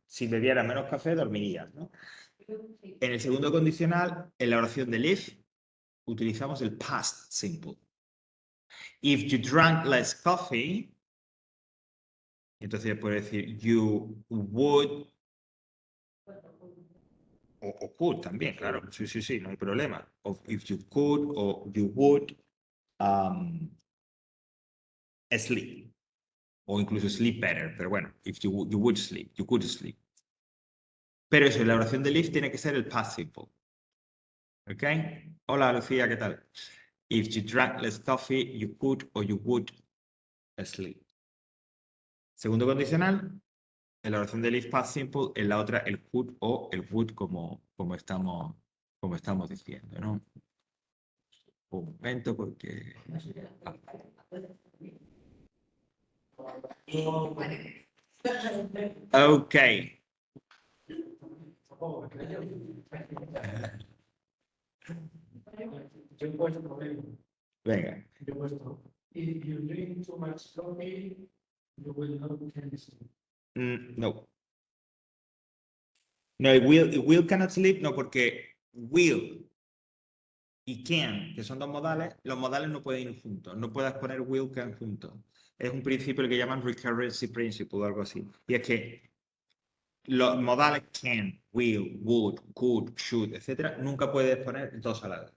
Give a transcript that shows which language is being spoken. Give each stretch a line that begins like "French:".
Spanish: Si bebieras menos café, dormirías, ¿no? En el segundo condicional, en la oración del if, utilizamos el past simple.
English: If you drank less coffee,
Spanish: entonces puedo decir
English: you would o could
Spanish: también, claro. Sí, no hay problema.
English: O if you could o you would sleep.
Spanish: O incluso
English: sleep better,
Spanish: pero bueno,
English: if you would sleep, you could sleep.
Spanish: Pero eso, la oración del if tiene que ser el past simple. ¿Ok? Hola, Lucía, ¿qué tal?
English: If you drank less coffee, you could or you would sleep.
Spanish: Segundo condicional, en la oración del if past simple, en la otra el could o el would como estamos diciendo, ¿no? Un momento porque... Ok. Yo he puesto problema. Venga. Yo he puesto,
English: if you drink too much coffee, you will not can sleep.
Spanish: No. No, will cannot sleep, no, porque will y can, que son dos modales, los modales no pueden ir juntos. No puedes poner will, can juntos. Es un principio que llaman recurrency principle o algo así. Y es que los modales can, will, would, could, should, etcétera, nunca puedes poner dos a la vez.